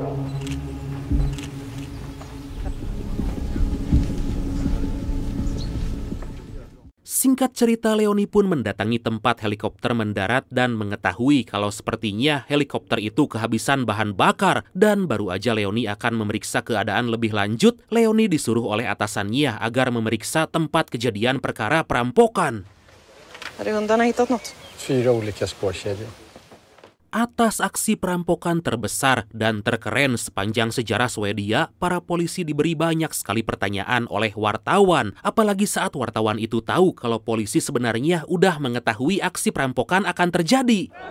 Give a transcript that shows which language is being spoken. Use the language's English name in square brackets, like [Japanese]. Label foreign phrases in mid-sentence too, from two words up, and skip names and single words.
[Indonesian] Singkat cerita, Leonie pun mendatangi tempat helikopter mendarat dan mengetahui kalau sepertinya helikopter itu kehabisan bahan bakar. Dan baru aja Leonie akan memeriksa keadaan lebih lanjut, Leonie disuruh oleh atasannya agar memeriksa tempat kejadian perkara perampokan. [Swedish] Hade hundarna hittat något? 4 olika spårkedjor. [Indonesian] Atas aksi perampokan terbesar dan terkeren sepanjang sejarah Swedia, para polisi diberi banyak sekali pertanyaan oleh wartawan. Apalagi saat wartawan itu tahu kalau polisi sebenarnya udah mengetahui aksi perampokan akan terjadi.